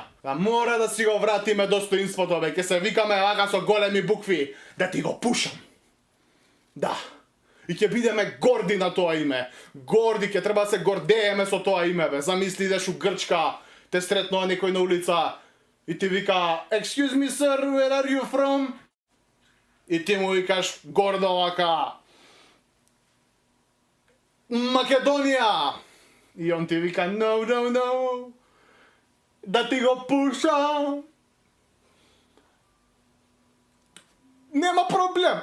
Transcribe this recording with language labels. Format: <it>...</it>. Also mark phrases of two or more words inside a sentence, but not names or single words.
<mk>А мора да си го вратиме достоинството, бе. Ќе се викаме вака со големи букви. Да ти го пушам. Да. И ќе бидеме горди на тоа име. Горди, ќе треба да се гордееме со тоа име, бе. Замисли идеш у Грчка, те сретнува некој на улица и ти вика,</mk> <en>excuse me sir, where are you from?</en> <mk>И ти му викаш гордо вака, Македонија. И он ти вика, no, да ти го пушам. Нема проблем.</mk>